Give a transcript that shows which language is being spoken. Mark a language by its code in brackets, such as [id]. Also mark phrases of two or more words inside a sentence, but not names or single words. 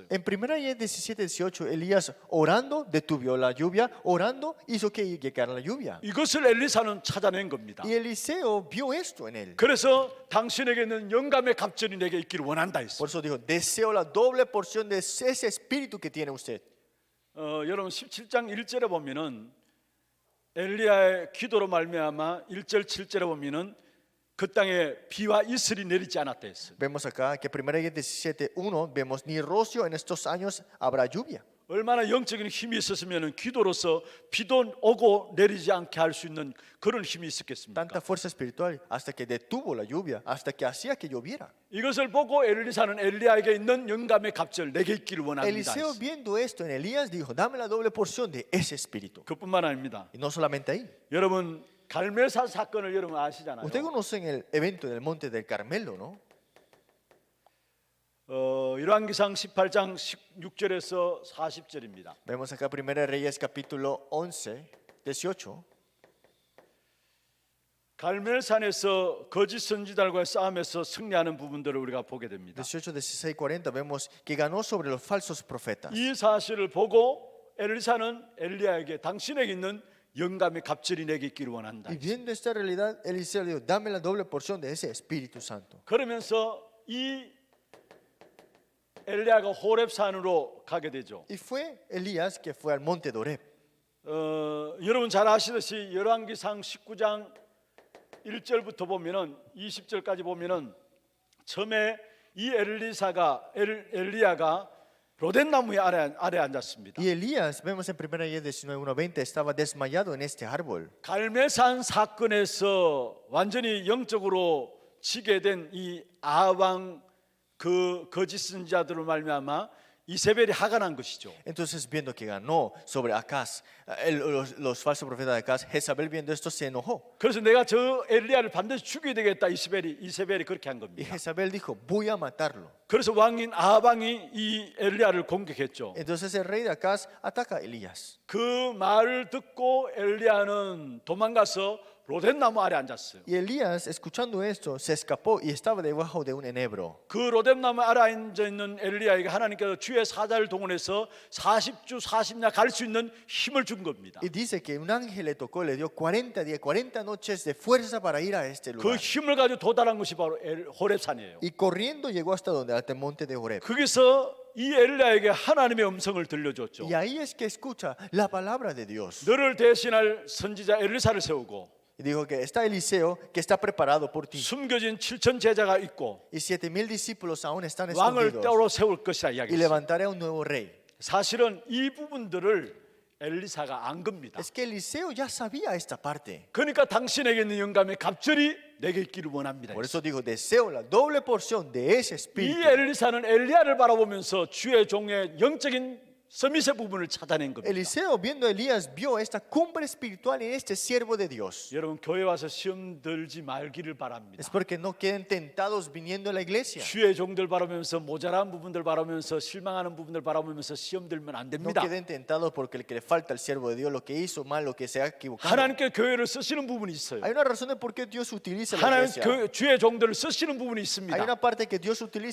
[es] En 1 Reyes 17-18, Elías orando detuvo la lluvia, orando hizo que llegara la lluvia. [ko] 이것을 엘리사는 찾아낸 겁니다. [es] Y Eliseo vio esto en él. [ko] 그래서 당신에게 있는 영감의 갑절이 내게 있기를 원한다 했어요. [es] Por eso dijo, deseo la doble porción de ese espíritu que tiene usted. [ko] 여러분 17장 1절에 보면은 엘리야의 기도로 말미암아 1절 7절에 보면은 그 땅에 비와 이슬이 내리지 않았다 했어요. [es] Vemos acá que 1 Reyes 17:1 vemos ni rocío en estos años habrá lluvia. [ko] 얼마나 영적인 힘이 있었으면 기도로서 비도 오고 내리지 않게 할 수 있는 그런 힘이 있었겠습니까? [es] Tanta fuerza espiritual hasta que detuvo la lluvia, hasta que hacía que lloviera. [ko] 이것을 보고 엘리사는 엘리야에게 있는 영감의 갑절 내게 있기를 원합니다. [es] Eliseo [ko] 했어요. [es] viendo esto en Elías dijo, dame la doble porción de ese espíritu. [ko] 그뿐만 아닙니다. [es] Y no solamente ahí. [ko] 여러분 갈멜산 사건을 여러분 아시잖아요. [es] Ustedes conocen el evento del monte del Carmelo, ¿no? [ko] 열왕기상 18장 16절에서 40절입니다. [es] Vemos acá 1 Reyes capítulo 11, 18. [ko] 갈멜산에서 거짓 선지자들과의 싸움에서 승리하는 부분들을 우리가 보게 됩니다. [es] 18, 16, 40 vemos que ganó sobre los falsos profetas. [ko] 이 사실을 보고 엘리사는 엘리야에게 당신에게 있는 영감의 갑절이 내게 있기를 원한다. [es] Y viendo esta realidad, Eliseo le dijo, dame la doble porción de ese Espíritu Santo. [ko] 그러면서 이 엘리야가 호렙산으로 가게 되죠. [es] Y fue Elías que fue al monte de Oreb. [ko] 여러분 잘 아시듯이 열왕기상 19장 1절부터 보면은 20절까지 보면은 처음에 이 엘리야가 로덴나무의 아래 앉았습니다. [es] Y Elías, vemos en 1 Reyes 19:1-20, estaba desmayado en este árbol. [ko] 갈멜산 사건에서 완전히 영적으로 지게 된 이 아합 그 거짓 선지자들로 말미암아 이세벨이 하간한 것이죠. [es] Entonces, viendo que ganó sobre Acaz, los falsos profetas de Acaz, Jezabel viendo esto se enojó. [ko] 그래서 내가 저 엘리야를 반드시 죽여야 되겠다. 이세벨이 그렇게 한 [es] Y [ko] 겁니다. [es] Jezabel dijo, voy a matarlo. [ko] 그래서 왕인 아합왕이 이 엘리야를 공격했죠. [es] Entonces el rey de Acaz ataca a Elías. [ko] 그 말을 듣고 엘리야는 도망가서 로뎀나무 아래 앉았어요. [es] Y Elías, escuchando esto, se escapó y estaba debajo de un enebro. [ko] 그 로뎀나무 아래 앉아 있는 엘리야에게 하나님께서 주의 사자를 동원해서 40주 40야 갈 수 있는 힘을 준 겁니다. [es] Y dice que un ángel le tocó, le dio 40 días, 40 noches de fuerza para ir a este [ko] 그 [es] lugar. [ko] 힘을 가지고 도달한 것이 바로 호렙산이에요. [es] Y corriendo llegó hasta donde, hasta el monte de Oreb. [ko] 거기서 이 엘리야에게 하나님의 음성을 들려줬죠. [es] Y ahí es que escucha la palabra de Dios. [ko] 너를 대신할 선지자 엘리사를 세우고 [es] Y dijo que está Eliseo que está preparado por ti. [ko] 숨겨진 7천 제자가 있고 [es] Y 7,000 discípulos aún están [ko] 왕을 [es] escondidos. [ko] 따로 세울 것이라 [es] Y [ko] 이야기했어요. [es] levantaré a un nuevo rey. [ko] 사실은 이 부분들을 엘리사가 안 겁니다. [es] Es que Eliseo ya sabía esta parte. [ko] 그러니까 당신에게 있는 영감의 갑절이 내게 있기를 원합니다. [es] Por eso dijo, deseo la doble porción de ese [ko] 이 [es] espíritu. [ko] 엘리사는 엘리야를 바라보면서 주의 종의 영적인 서밋의 부분을 찾아낸 겁니다. [es] Eliseo, viendo a Elías, vio esta cumbre espiritual en este siervo de Dios. [ko] 여러분 교회 와서 시험 들지 말기를 바랍니다. [es] Es porque no queden tentados viniendo a la iglesia. [ko] 주의 종들 바라보면서 모자란 부분들 바라보면서 실망하는 부분들 바라보면서 시험 들면 안 [es] No [ko] 됩니다. [es] queden tentados porque el que le falta al siervo de Dios, lo que hizo mal, lo que se ha equivocado. [ko] 하나님께 교회를 쓰시는 부분이 있어요. [es] Hay una razón de por qué Dios utiliza la [ko] 하나님 [es] iglesia. [ko] 주의 종들을 쓰시는 부분이 [es] Hay [ko] 있습니다. [es] una parte que Dios utiliza